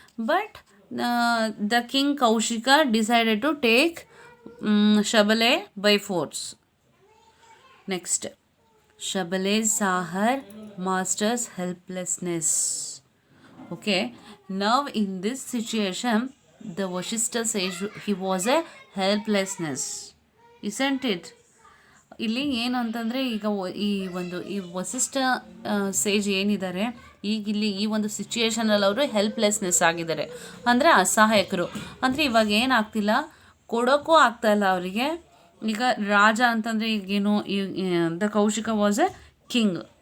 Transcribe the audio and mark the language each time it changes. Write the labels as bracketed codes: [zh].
[en] But the king Kaushika decided to take Shabale by force. Next, Shabale saw her master's helplessness. Okay, now in this situation the Vashishta says he was a helplessness, isn't it? [kn] ಇಲ್ಲಿ ಏನು ಅಂತಂದರೆ ಈಗ ಈ ವಸಿಷ್ಠ ಸೇಜ್ ಏನಿದ್ದಾರೆ ಈಗ ಇಲ್ಲಿ ಈ ಒಂದು ಸಿಚುಯೇಷನಲ್ಲಿ ಅವರು ಹೆಲ್ಪ್ಲೆಸ್ನೆಸ್ ಆಗಿದ್ದಾರೆ, ಅಂದರೆ ಅಸಹಾಯಕರು. ಅಂದರೆ ಇವಾಗ ಏನಾಗ್ತಿಲ್ಲ, ಕೊಡೋಕ್ಕೂ ಆಗ್ತಾಯಿಲ್ಲ ಅವರಿಗೆ. ಈಗ ರಾಜ ಅಂತಂದರೆ ಈಗೇನು [en] The Kaushika was a king.